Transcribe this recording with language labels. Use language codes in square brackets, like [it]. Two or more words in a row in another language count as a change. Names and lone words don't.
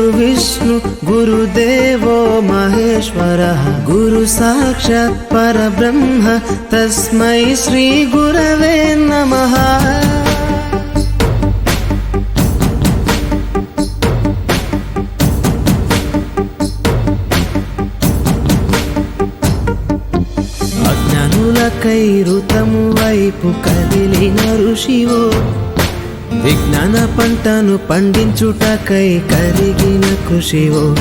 [sa] विष्णु गुरुदेवो महेश्वरः गुरु साक्षात् परब्रह्म तस्मै श्री गुरवे नमः। [te] అజ్ఞానులకై ఋతము వైపు కదిలిన ఋషివో విజ్ఞాన పంటను పండించుటకై కరిగిన కృషివో।